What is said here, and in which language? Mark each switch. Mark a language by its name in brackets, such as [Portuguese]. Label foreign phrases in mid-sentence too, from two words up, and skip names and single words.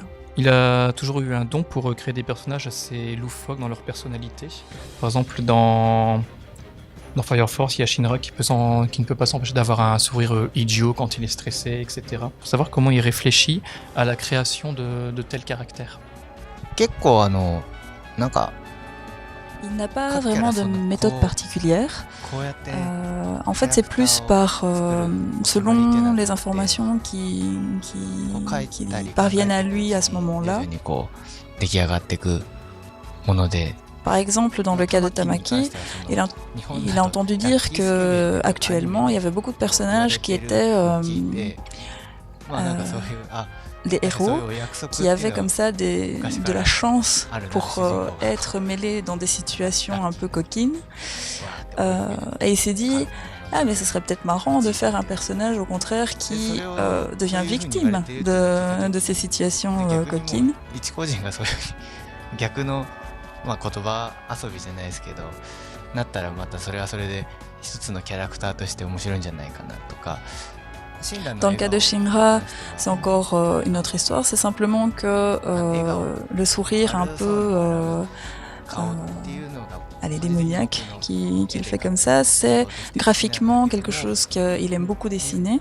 [French] Il a toujours eu un don pour créer des personnages assez loufoques dans leur personnalité. Par exemple, dans Fire Force, il y a Shinra qui ne peut pas s'empêcher d'avoir un sourire idiot quand il est stressé, etc. Pour savoir comment il réfléchit à la création de tels caractères. [Japanese] 結構なんか [French] Il n'a pas vraiment de méthode particulière. En fait, c'est plus selon les informations qui parviennent à lui à ce moment-là. [Japanese] 出来上がっていくもので [French] Par exemple, dans le cas de Tamaki, il a entendu dire que actuellement, il y avait beaucoup de personnages qui étaient des héros qui avaient comme ça de la chance pour être mêlés dans des situations un peu coquines. Et il s'est dit, ah mais ce serait peut-être marrant de faire un personnage au contraire qui devient victime de ces situations coquines. [Japanese] 逆の言葉遊びじゃないですけどなったらまたそれはそれで一つのキャラクターとして面白いんじゃないかなとか [French] Dans le cas de Shinra, c'est encore une autre histoire. C'est simplement que le sourire un peu démoniaque qu'il fait comme ça, c'est graphiquement quelque chose qu'il aime beaucoup dessiner.